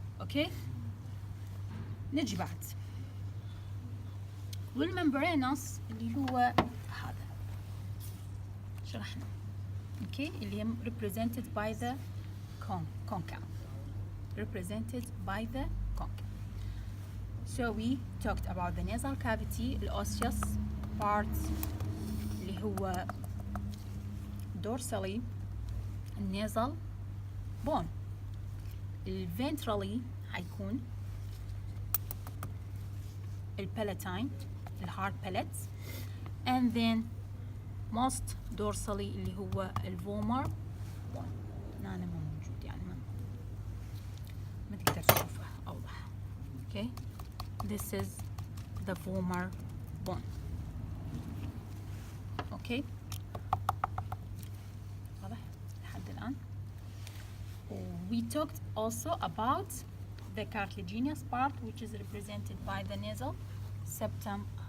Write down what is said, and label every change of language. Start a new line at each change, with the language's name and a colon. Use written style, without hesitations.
Arabic: Okay, نجي بعد والممبرينس اللي هو هذا شرحنا.
English: Okay,
Arabic: اللي هم
English: represented by the concha. So we talked about the nasal cavity, the osseous part
Arabic: اللي هو
English: dorsally nasal bone. ventrally
Arabic: حيكون
English: palatine, hard palates, and then most dorsally
Arabic: اللي هو
English: vomer bone.
Arabic: هنا ما موجود يعني ما تقدر تشوفه أوضح.
English: Okay, this is the vomer bone.
Arabic: Okay, واضح لحد الآن.
English: We talked also about the cartilaginous part, which is represented by the nasal septum.